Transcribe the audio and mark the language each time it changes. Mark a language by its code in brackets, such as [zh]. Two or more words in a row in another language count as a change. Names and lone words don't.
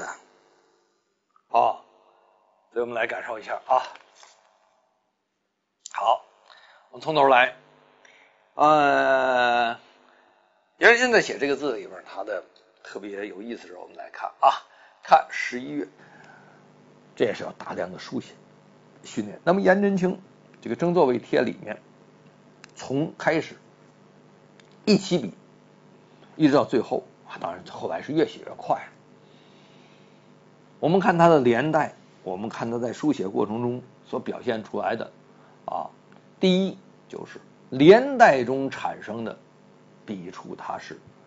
[zh] 好，所以我們來感受一下啊。好，我們從頭來。袁仁现在寫這個字裡邊，它的特別有意思的時候，我們來看啊，看11月，這也是要大量的書寫訓練。那麼顏真卿這個《正坐位帖》裡面，從開始一起筆，一直到最後啊，當然後來是越寫越快。我們看它的連帶，我們看它在書寫過程中所表現出來的啊，第一就是連帶中產生的筆觸，它是